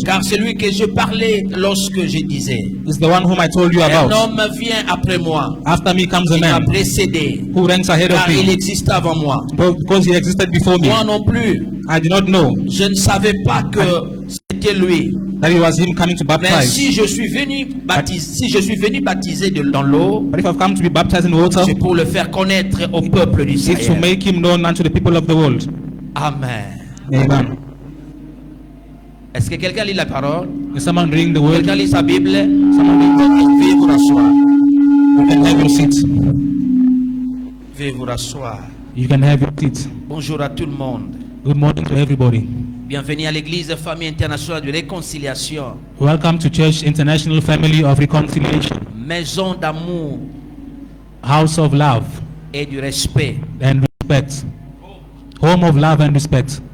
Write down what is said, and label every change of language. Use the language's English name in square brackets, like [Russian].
[French] Car celui que je parlais lorsque je disais, [English] Is the one whom I told you [French] un [English] about. [French] homme vient après moi, [English] After me comes a [French] il m'a [English] man [French] précédé, [English] who ranks ahead of [French] car il [English] me, [French] existe avant moi. [English] because he existed before me. [French] Moi non plus, [English] I did not know [French] je ne savais pas que c'était lui. [English] that it was him coming to [French] Mais [English] baptize. [French] si je suis venu baptiser dans l'eau, [English] But if I've come to be baptized in water, [French] c'est pour le faire connaître au peuple [English] it's to [French] d'Israël. [English] make him known unto the people of the world. Amen. Amen. [French] Est-ce que quelqu'un lit la parole? [English] Is someone reading the word? [French] Quelqu'un lit sa Bible? [English] Someone reading? [French] Veuillez vous rasseoir. [English] You can have your seat. [French] Veuillez vous rasseoir. [English] You can have your seat. [French] Bonjour à tout le monde. [English] Good morning to everybody. [French] Bienvenue à l'église Famille Internationale de Réconciliation. [English] Welcome to Church International Family of Reconciliation, [French] Maison d'amour [English] House of Love [French] et du respect. [English] and Respect. Home of Love and Respect.